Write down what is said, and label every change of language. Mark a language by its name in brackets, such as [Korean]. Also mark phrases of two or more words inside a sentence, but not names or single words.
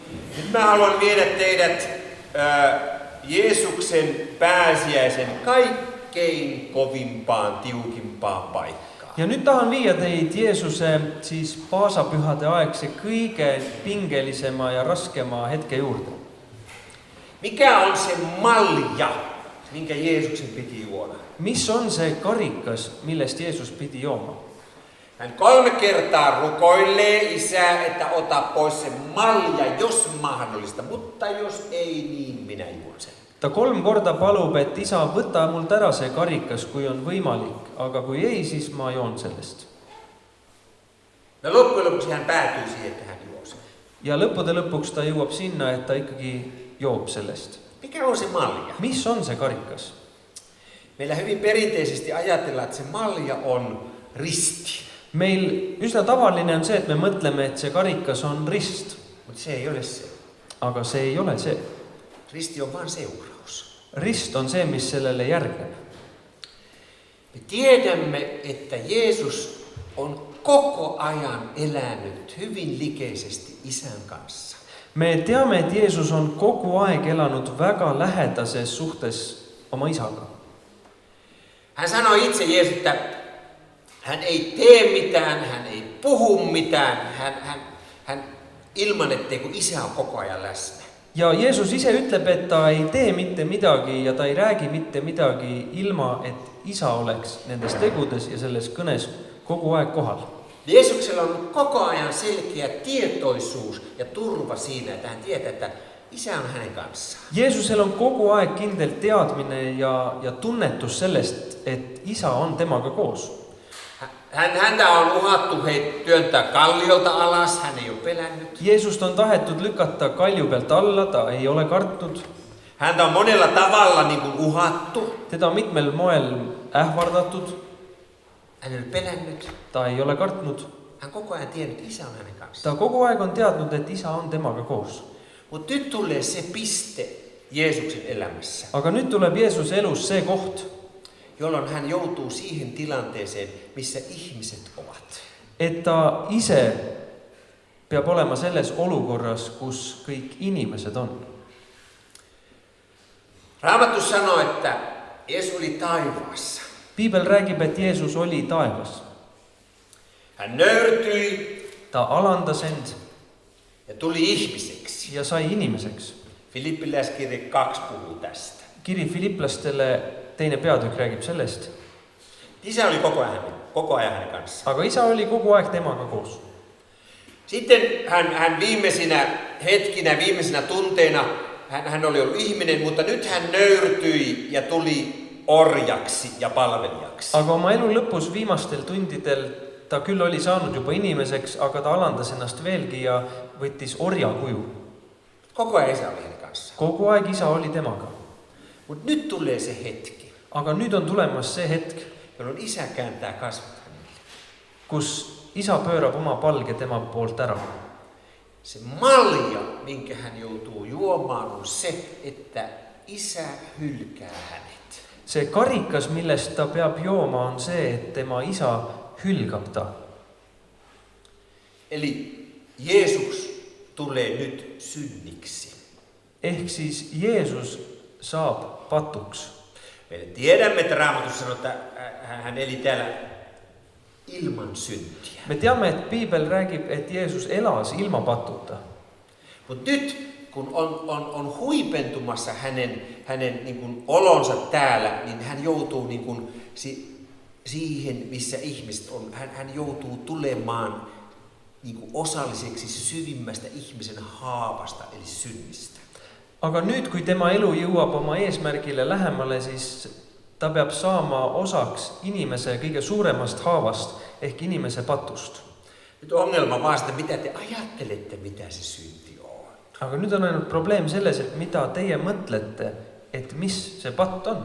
[Finnish] Nyt mä haluan viedä teidät Jeesuksen pääsiäisen kaikkein kovimpaan, tiukimpaan paikkaan. [Estonian] Ja nyt tahan viia teid Jeesuse siis paasapühade aegse kõige pingelisema ja raskema hetke juurde. [Finnish] Mikä on se malja, minkä Jeesuksen piti juoda? [Estonian] Mis on se karikas, millest Jeesus pidi jooma? [Finnish] Hän 3 kertaa rukoilee Isää, että ota pois se malja, jos mahdollista, mutta jos ei, niin minä juon sen. [Estonian] Ta 3 korda palub, et Isa, võta mult ära see karikas, kui on võimalik, aga kui ei, siis ma joon sellest. [Finnish] Ja loppujen lopuksi hän päätyy siihen, että hän juo sen. [Estonian] Ja lõppude lõpuks ta jõuab sinna, et ta ikkagi joob sellest. [Finnish] Mikä on se malja? [Estonian] Mis on se karikas? [Finnish] Meillä hyvin perinteisesti ajatellaan, että se malja on risti. [Estonian] Meil üsna tavaline on see, et me mõtleme, et see karikas on rist. [Finnish] Mutta se ei ole se. [Estonian] Aga see ei ole see. [Finnish] Risti on vain seuraus. [Estonian] Rist on see, mis sellele järgneb. [Finnish] Me tiedämme, että Jeesus on koko ajan elänyt hyvin likeisesti Isän kanssa. [Estonian] Me teame, et Jeesus on kogu aeg elanud väga lähedases suhtes oma Isaga. [Finnish] Hän sanoi itse Jeesus, että hän ei tee mitään, hän ei puhu mitään, hän ilman, ettei kun Isä on koko ajan läsnä. [Estonian] Ja Jeesus ise ütleb, et ta ei tee mitte midagi ja ta ei räägi mitte midagi ilma, et Isa oleks nendes tegudes ja selles kõnes kogu aeg kohal. [Finnish] Jeesuksella on koko ajan selkeä tietoisuus ja turva siinä, että hän tietää, että Isä on hänen kanssaan. [Estonian] Jeesusel on kogu aeg kindel teadmine ja tunnetus sellest, et Isa on temaga koos. [Finnish] Häntä on uhattu työntää kalliolta alas, hän ei ole pelännyt. [Estonian] Jeesust on tahetud lükata kalju pealt alla, ta ei ole kartnud. [Finnish] Häntä on monella tavalla niin kuin uhattu. [Estonian] Teda on mitmel moel ähvardatud. [Finnish] Hän ei ole pelännyt. [Estonian] Ta ei ole kartnud. [Finnish] Hän koko ajan tiennyt, että Isä on hänen kanssaan. [Estonian] Ta kogu aeg on teadnud, et Isa on temaga koos. [Finnish] Mutta nyt tulee se piste Jeesuksen elämässä. [Estonian] Aga nüüd tuleb Jeesuse elus see koht, [Finnish] jolloin hän joutuu siihen tilanteeseen, missä ihmiset ovat. [Estonian] Et ta ise peab olema selles olukorras, kus kõik inimesed on. [Finnish] Raamattu sanoo, että Jeesus oli taivaassa. [Estonian] Piibel räägib, et Jeesus oli taevas. [Finnish] Hän nöyrtyi. [Estonian] Ta alandas end. [Finnish] Ja tuli ihmiseksi. [Estonian] Ja sai inimeseks. [Finnish] Filippiläiskirje 2 puhuu tästä. [Estonian] Kiri Filiplastele teine peatükk räägib sellest. [Finnish] Isä oli koko ajan hänen kanssaan. [Estonian] Aga Isa oli kogu aeg temaga koos. [Finnish] Sitten hän viimeisinä hetkinä, viimeisinä tunteina, hän oli ollut ihminen, mutta nyt hän nöyrtyi ja tuli orjaksi ja palvelijaksi. [Estonian] Aga oma elu lõpus viimastel tundidel ta küll oli saanud juba inimeseks, aga ta alandas ennast veelgi ja võttis orja kuju. [Finnish] Koko ajan Isä oli hänen kanssaan. [Estonian] Kogu aeg Isa oli temaga. [Finnish] Mutta nyt tulee se hetki. [Estonian] Aga nüüd on tulemas see hetk, [Finnish] jolloin Isä kääntää kasvot hänelle. [Estonian] Kus Isa pöörab oma palge tema poolt ära. [Finnish] Se malja, minkä hän joutuu juomaan, on se, että Isä hylkää hänet. [Estonian] See karikas, millest ta peab jooma, on see, et tema Isa hülgab ta. [Finnish] Eli Jeesus tulee nyt synniksi. [Estonian] Ehk siis Jeesus saab patuks. [Finnish] Me tiedämme, että Raamatussa sanoo, että hän eli täällä ilman syntiä. [Estonian] Me teame, et Piibel räägib, et Jeesus elas ilma patuta. [Finnish] Mutta nyt, kun on huipentumassa hänen niin kuin olonsa täällä, niin hän joutuu niin kuin siihen, missä ihmiset on. Hän joutuu tulemaan niin kuin osalliseksi syvimmästä ihmisen haavasta, eli synnistä. [Estonian] Aga nüüd, kui tema elu jõuab oma eesmärgile lähemale, siis ta peab saama osaks inimese kõige suuremast haavast ehk inimese patust. [Finnish] Nyt ongelma vaan sitä, mitä te ajattelette, mitä se synti on. [Estonian] Aga nüüd on ainult probleem selles, et mida teie mõtlete, et mis see patt on.